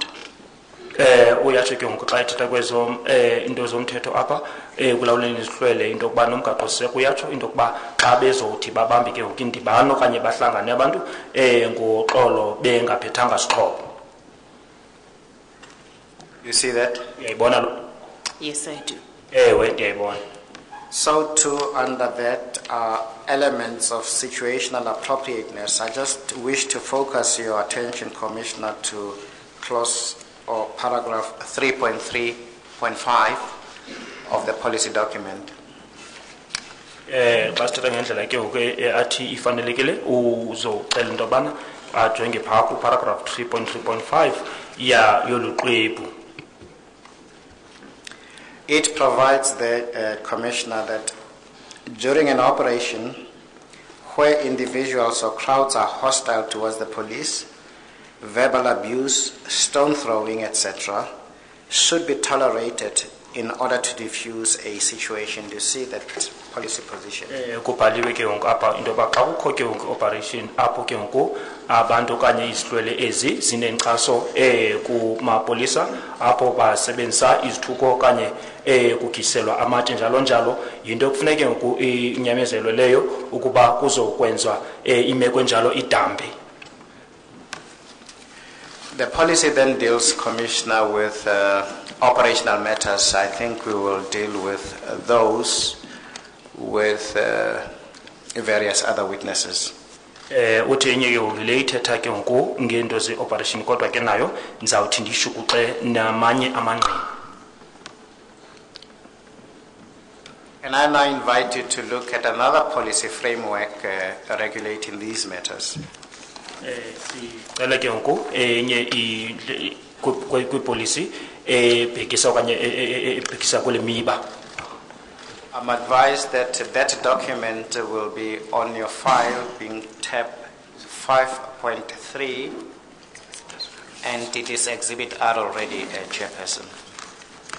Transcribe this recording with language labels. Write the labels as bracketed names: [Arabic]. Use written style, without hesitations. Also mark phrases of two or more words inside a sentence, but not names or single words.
[Xhosa] Uyatsho ke ngoku xa ethetha kwezo into zomthetho apha kulawuleni izihlwele into yokuba nomgaqo siseko uyatsho into yokuba xa bezothi babambe ke ngoku indibano okanye bahlangane abantu ngoxolo bengaphethanga sixhobo. [English] You see that? [Xhosa] Uyayibona lo? [English] Yes, I do. [Xhosa] Ewe ndiyayibona. [English] So too, under that are elements of situational appropriateness. I just wish to focus your attention, Commissioner, to clause or paragraph 3.3.5 of the policy document. [Xhosa] Xa sithetha ngendlela ke ngoku athi ifanelekile uzocela into yobana ajonge phaa kuparagraph 3.3.5 yolu xwebhu. [English] It provides the Commissioner that during an operation where individuals or crowds are hostile towards the police, verbal abuse, stone throwing, etc., should be tolerated in order to diffuse a situation. Do you see that policy position? [Xhosa] Kubhaliwe ke ngoku apha into yoba xa kukho ke ngoku operation apho ke ngoku abantu okanye izihlwele ezi zinenkxaso kumapolisa apho basebenzisa izithuko okanye kugiselwa amatye njalo njalo yinto ekufuneke ngoku inyamezelwe leyo ukuba kuzokwenzwa imeko enjalo idambe. [English] The policy then deals, Commissioner, with operational matters. I think we will deal with those with various other witnesses. [Xhosa] Uthi enye ke ngoku le ithetha ke ngoku ngento ze-operation kodwa ke nayo ndizawuthi ndishukuxe namanye amangqina. [English] And I now invite you to look at another policy framework regulating these matters. [Xhosa] Sicela ke ngoku enye kwipolisi ebhekisa okanye ebhekisa kule miba. [English] I'm advised that that document will be on your file, being tab 5.3, and it is Exhibit R already, Chairperson.